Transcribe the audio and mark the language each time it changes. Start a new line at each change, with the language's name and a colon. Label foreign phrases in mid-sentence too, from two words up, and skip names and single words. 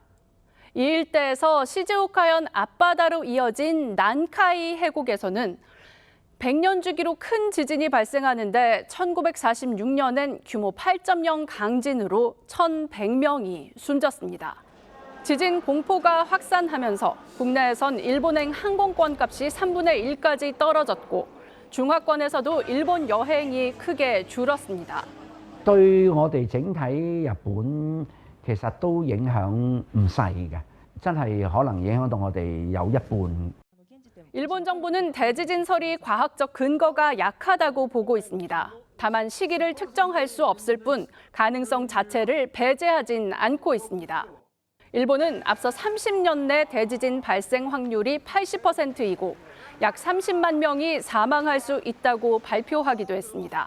Korean: 이 일대에서 시즈오카현 앞바다로 이어진 난카이 해곡에서는 100년 주기로 큰 지진이 발생하는데 1946년엔 규모 8.0 강진으로 1,100명이 숨졌습니다. 지진 공포가 확산하면서 국내에선 일본행 항공권 값이 3분의 1까지 떨어졌고 중화권에서도 일본 여행이 크게 줄었습니다.
Cantonese: 對我哋整體日本其實都影響唔細嘅，真係可能影響到我哋有一半。
Korean: 일본 정부는 대지진설이 과학적 근거가 약하다고 보고 있습니다. 다만 시기를 특정할 수 없을 뿐 가능성 자체를 배제하진 않고 있습니다. 일본은 앞서 30년 내 대지진 발생 확률이 80%이고 약 30만 명이 사망할 수 있다고 발표하기도 했습니다.